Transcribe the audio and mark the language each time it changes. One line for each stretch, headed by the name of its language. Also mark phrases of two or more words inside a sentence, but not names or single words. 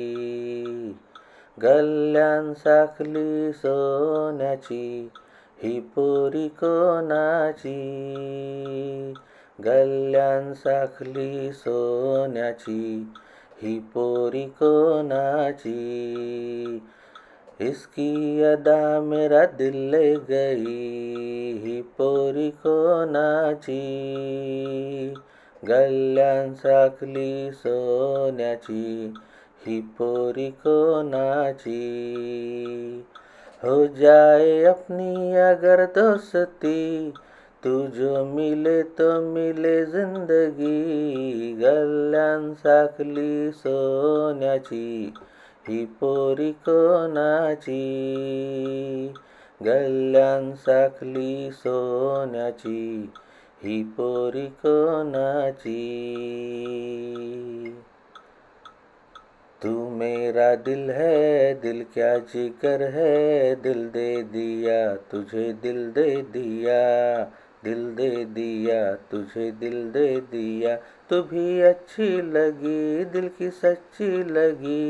Marathi: गल्ल्यान साखली सोन्याची ही पोरी कोणाची. गल्ल्यान साखली सोन्याची ही पोरी कोणाची.
Hindi: इसकी अदा मेरा दिल ले गई
Marathi: ही पोरी कोणाची. गल्ल्यान साखली सोन्याची ही पोरी कोणाची.
Hindi: हो जाए अपनी अगर दोस्ती, तू जो मिले तो मिले जिंदगी.
Marathi: गल्ल्यान साखली सोन्याची ही पोरी कोणाची. गल्ल्यान साखली सोन्याची ही पोरी कोणाची.
Hindi: तू मेरा दिल है, दिल क्या जिगर है. दिल दे दिया तुझे, दिल दे दिया. दिल दे दिया तुझे, दिल दे दिया. तू भी अच्छी लगी, दिल की सच्ची लगी.